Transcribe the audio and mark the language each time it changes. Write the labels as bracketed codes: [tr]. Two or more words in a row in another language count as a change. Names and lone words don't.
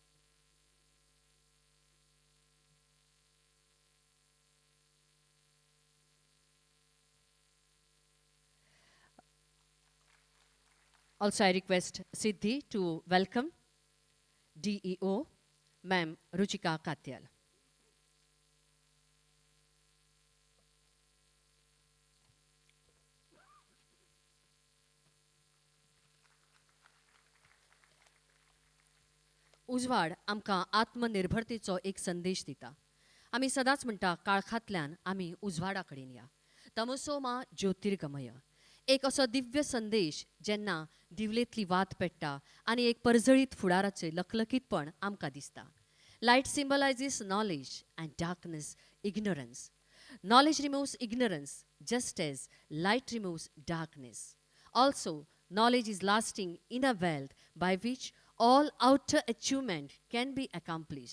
[en] Also, I request Siddhi to welcome DEO, Ma'am Ruchika Katyal. [kok] उजवाड आमकां आत्मनिर्भरतेचो एक संदेश दिता. आमी सदांच म्हणटा काळखांतल्यान आमी उजवाडा कडेन या. [sa] तमसो मा ज्योतिर्गमय. [kok] एक असो दिव्य संदेश जेन्ना दिवलेंतली वात पेट्टा आनी एक परजळीत फुडाराचें लखलखीतपण आमकां दिसता. [en] Light symbolizes knowledge and darkness, ignorance. Knowledge removes ignorance just as light removes darkness. Also, Knowledge is lasting inner wealth by which all outer achievement can be accomplished.